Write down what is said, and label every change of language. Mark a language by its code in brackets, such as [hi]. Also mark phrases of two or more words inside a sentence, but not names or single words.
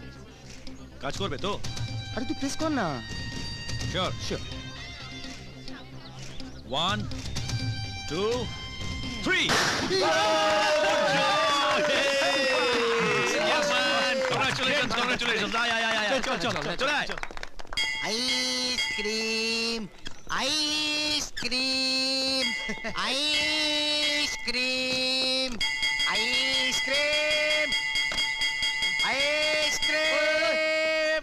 [bn] কাজ করবে তো? আরে তুই প্রেস কর না। শিওর শিওর। [en] 1 2 3 Yes man, congratulations, congratulations. Ay ay ay ay. [bn] চল আয়। আইসক্রিম, আইসক্রিম, আইসক্রিম, আইসক্রিম, আইসক্রিম।